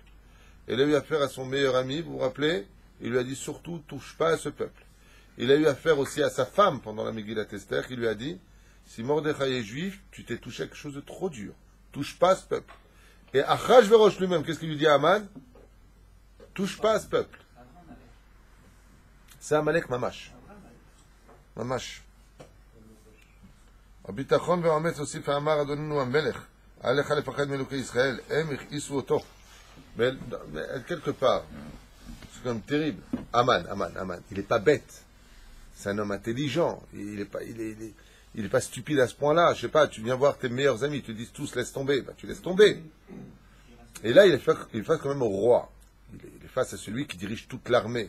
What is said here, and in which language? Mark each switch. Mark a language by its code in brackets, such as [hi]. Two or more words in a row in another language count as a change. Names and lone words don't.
[fr] Il a eu affaire à son meilleur ami, vous vous rappelez, il lui a dit surtout touche pas à ce peuple. Il a eu affaire aussi à sa femme pendant la Megillat Esther qui lui a dit si Mordechai est juif, tu t'es touché à quelque chose de trop dur. Touche pas à ce peuple. Et Achashverosh lui-même, qu'est-ce qu'il lui dit à Aman? Touche pas à ce peuple. C'est Amalek Mamash. ממש. [he] הביטחון והאומץ הוסיף ואמר אדוננו המלך, עליך לפחד מאלוקי ישראל, הם הכעיסו אותו. [fr] Quelque part, c'est comme terrible. Aman, il n'est pas bête. C'est un homme intelligent. Il est pas stupide à ce point-là. Je sais pas, tu viens voir tes meilleurs amis, tu te dis tous laisse tomber. Bah, tu laisses tomber. Et là, il est face quand même au roi. Il est face à celui qui dirige toute l'armée.